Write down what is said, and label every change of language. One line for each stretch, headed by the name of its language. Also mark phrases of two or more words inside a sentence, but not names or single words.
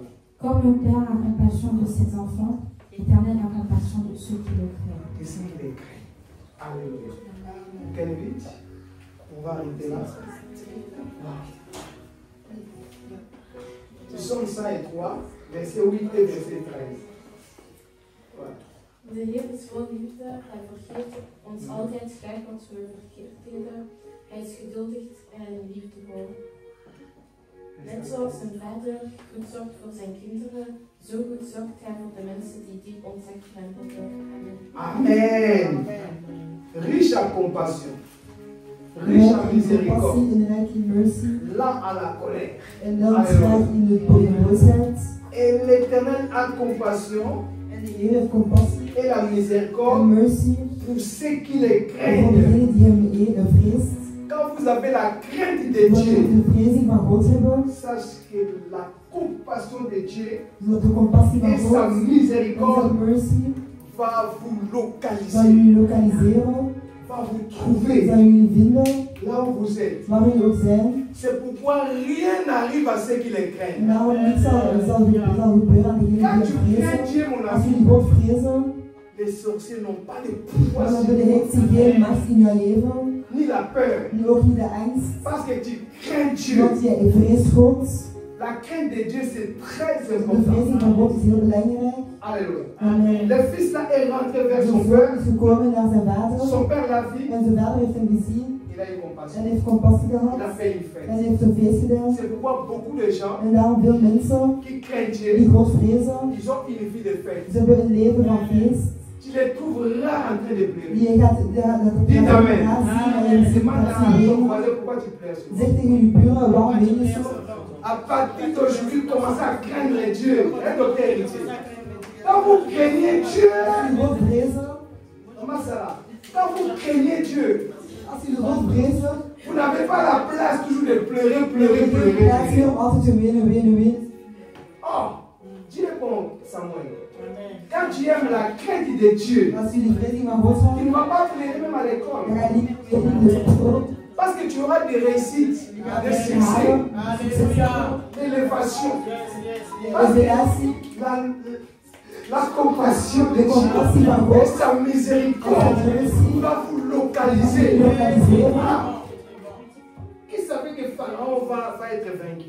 French: Comme un père a compassion de ses enfants, l'Éternel a compassion de ceux qui le craignent. Et c'est les craint. Alléluia. Quel 8? On va arrêter là. Psaume 103, verset 8 et verset 13. Voilà.
Dutch: De Heer is vol liefde, hij vergeeft ons altijd graag wat we verkeerd deden. Hij is geduldig en liefdevol. Net zoals een vader goed zorgt voor zijn kinderen, zo goed zorgt hij voor de mensen die diep ontzaglijk hebben.
French: Amen. Riche en compassion. Riche en miséricorde.
Dutch: Compassie en rijk in mercy.
French: Lent à la colère.
Dutch: En dan traag in de boosheid.
French: Et l'Éternel a compassion
Dutch: En de Heer heeft compassie
French: et la
Dutch: en
French: miséricorde
Dutch: mercy
French: pour ceux qui les
Dutch: voor
French: craignent.
Dutch: degenen die hem vreest.
French: Quand vous avez la crainte de
Dutch: Wanneer
French: Dieu,
Dutch: we de vrezing van God hebben,
French: sache que la compassion de Dieu
Dutch: zodat de compassie van
French: et sa
Dutch: God en zijn
French: miséricorde
Dutch: mercy
French: va vous
Dutch: zal
French: localiser,
Dutch: jullie lokaliseren,
French: va vous
Dutch: zal
French: trouver
Dutch: jullie vinden,
French: là où vous êtes.
Dutch: waar jullie ook zijn.
French: C'est pourquoi rien n'arrive à ceux qui les
Dutch: En
French: craignent.
Dutch: daarom niets zal gebeuren aan degenen
French: Quand
Dutch: die
French: tu
Dutch: hem
French: crains
Dutch: vrezen.
French: Dieu, mon
Dutch: Als
French: ami,
Dutch: jullie God vrezen,
French: les sorciers n'ont pas de pouvoir
Dutch: dan
French: sur
Dutch: hebben de
French: toi,
Dutch: heksen geen macht in jouw leven,
French: ni la peur.
Dutch: nu ook niet de angst,
French: Parce que tu crains Dieu.
Dutch: want jij vreest God.
French: La crainte de Dieu, c'est très
Dutch: De
French: important.
Dutch: vrezing van God is heel belangrijk.
French: Alléluia.
Dutch: Amen.
French: Le fils là est rentré vers
Dutch: De
French: son
Dutch: zoon
French: père.
Dutch: is gekomen naar zijn vader
French: Son père l'a vu.
Dutch: en zijn vader heeft hem gezien
French: Il a eu compassion.
Dutch: en heeft compassie
French: Il a
Dutch: gehad
French: fait une
Dutch: en
French: fête.
Dutch: heeft een feest gedaan.
French: C'est pourquoi beaucoup de gens
Dutch: En daarom veel mensen
French: qui craignent
Dutch: die
French: Dieu,
Dutch: God vrezen,
French: ils ont une vie de fête.
Dutch: ze hebben een leven van feest.
French: Tu les trouves là en train de pleurer.
Dutch: Die je gaat
French: Dites
Dutch: zien
French: amen.
Dutch: en je
French: Demande à
Dutch: gaat
French: ton
Dutch: zien.
French: voisin pourquoi tu pleures.
Dutch: Zeg tegen je buren, waarom ween je zo?
French: À partir d'aujourd'hui, commencez à craindre Dieu. Un docteur héritier. Quand vous craignez Dieu,
Dutch: Als je God vrezen,
French: comment ça va? Quand vous craignez Dieu,
Dutch: als je God vrezen,
French: vous n'avez pas la place toujours de pleurer,
Dutch: dan
French: pleurer,
Dutch: heb je
French: pleurer.
Dutch: geen plaats meer om altijd te wenen, wenen, wenen.
French: Oh, Dieu répond, Samuel. Quand tu aimes la crainte de Dieu,
Dutch: Als je de vrezing van God
French: tu ne
Dutch: hebt,
French: vas pas pleurer même à
Dutch: dan
French: l'école.
Dutch: ga je niet meer wenen in de school.
French: Parce que tu auras des réussites, des succès, d'élévation. Parce que
Dutch: Revelatie.
French: La compassion de Dieu et sa miséricorde va vous localiser. Qui savait que Pharaon va être vaincu?